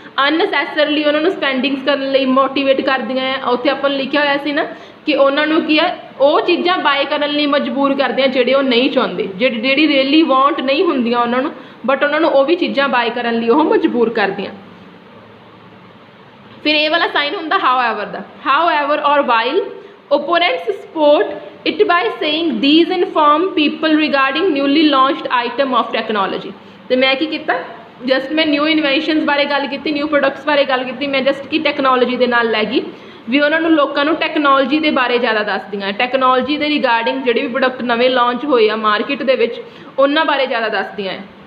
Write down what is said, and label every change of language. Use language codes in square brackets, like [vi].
[pa] ਅਨਨੈਸੈਸਰਲੀ ਉਹਨਾਂ ਨੂੰ ਸਪੈਂਡਿੰਗਸ ਕਰਨ ਲਈ ਮੋਟੀਵੇਟ ਕਰਦੀਆਂ ਆ। ਉੱਥੇ ਆਪਾਂ ਨੂੰ ਲਿਖਿਆ ਹੋਇਆ ਸੀ ਨਾ ਕਿ ਉਹਨਾਂ ਨੂੰ ਕੀ ਆ, ਉਹ ਚੀਜ਼ਾਂ ਬਾਏ ਕਰਨ ਲਈ ਮਜਬੂਰ ਕਰਦੇ ਆ ਜਿਹੜੇ ਉਹ ਨਹੀਂ ਚਾਹੁੰਦੇ, ਜਿਹੜੀ ਰੀਅਲੀ ਵਾਂਟ ਨਹੀਂ ਹੁੰਦੀਆਂ ਉਹਨਾਂ ਨੂੰ, ਬਟ ਉਹਨਾਂ ਨੂੰ ਉਹ ਵੀ ਚੀਜ਼ਾਂ ਬਾਏ ਕਰਨ ਲਈ ਉਹ ਮਜਬੂਰ ਕਰਦੀਆਂ। ਫਿਰ ਇਹ ਵਾਲਾ ਸਾਈਨ ਹੁੰਦਾ how ever ਦਾ, [en] However ਔਰ while opponents support it by saying these inform people regarding newly launched item of technology। [pa] ਤੇ ਮੈਂ ਕੀ ਕੀਤਾ, ਜਸਟ ਮੈਂ ਨਿਊ ਇਨਵੈਂਸ਼ਨਸ ਬਾਰੇ ਗੱਲ ਕੀਤੀ, ਨਿਊ ਪ੍ਰੋਡਕਟਸ ਬਾਰੇ ਗੱਲ ਕੀਤੀ। ਮੈਂ ਜਸਟ ਕੀ ਟੈਕਨੋਲੋਜੀ ਦੇ ਨਾਲ ਲੈ ਗਈ ਵੀ ਉਹਨਾਂ ਨੂੰ, ਲੋਕਾਂ ਨੂੰ ਟੈਕਨੋਲੋਜੀ ਦੇ ਬਾਰੇ ਜ਼ਿਆਦਾ ਦੱਸਦੀਆਂ, ਟੈਕਨੋਲੋਜੀ ਦੇ ਰਿਗਾਰਡਿੰਗ ਜਿਹੜੇ ਵੀ ਪ੍ਰੋਡਕਟ ਨਵੇਂ ਲਾਂਚ ਹੋਏ ਆ ਮਾਰਕੀਟ ਦੇ ਵਿੱਚ ਉਹਨਾਂ ਬਾਰੇ ਜ਼ਿਆਦਾ ਦੱਸਦੀਆਂ ਹੈ।